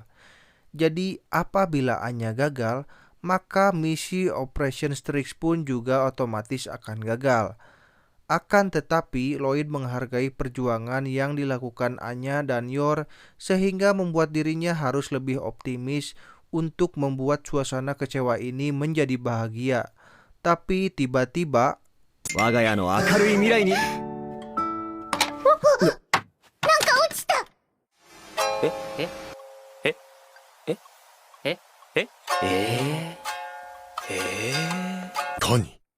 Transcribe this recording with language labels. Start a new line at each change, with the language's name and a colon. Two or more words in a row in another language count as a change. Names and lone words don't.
Indonesian: Jadi apabila Anya gagal, maka misi Operation Strix pun juga otomatis akan gagal. Akan tetapi Lloyd menghargai perjuangan yang dilakukan Anya dan Yor sehingga membuat dirinya harus lebih optimis untuk membuat suasana kecewa ini menjadi bahagia. Tapi tiba-tiba
Japanese: 我が家の明るい未来に。なんか落ちた。何？